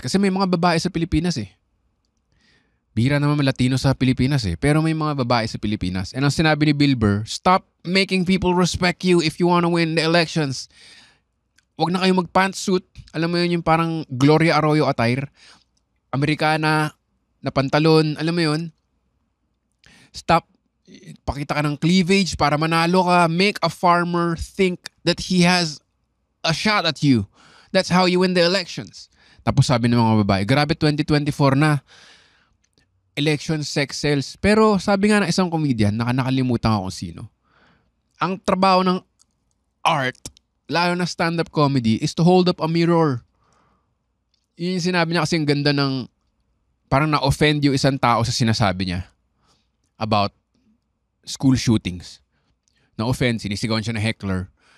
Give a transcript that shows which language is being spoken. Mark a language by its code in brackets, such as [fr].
[tl] Kasi may mga babae sa Pilipinas eh. Bihira naman Latino sa Pilipinas eh. Pero may mga babae sa Pilipinas. [en] And [tl] ang sinabi ni Bill Burr, [en] stop making people respect you if you wanna win the elections. [tl] Huwag na kayong mag-pantsuit. Alam mo yun yung parang Gloria Arroyo attire. Amerikana, na pantalon. Alam mo yun? Stop. Pakita ka ng cleavage para manalo ka. [en] Make a farmer think that he has a shot at you. That's how you win the elections. [tl] Tapos sabi ng mga babae, grabe 2024 na. Election, sex sells. Pero sabi nga ng isang comedian, nakalimutan ako kung sino. Ang trabaho ng art, lalo na stand-up comedy, [en] is to hold up a mirror. [tl] Yun yung sinabi niya kasi ang ganda ng, parang na-offend yung isang tao sa sinasabi niya about school shootings. Na-offend, sinisigawan siya na heckler.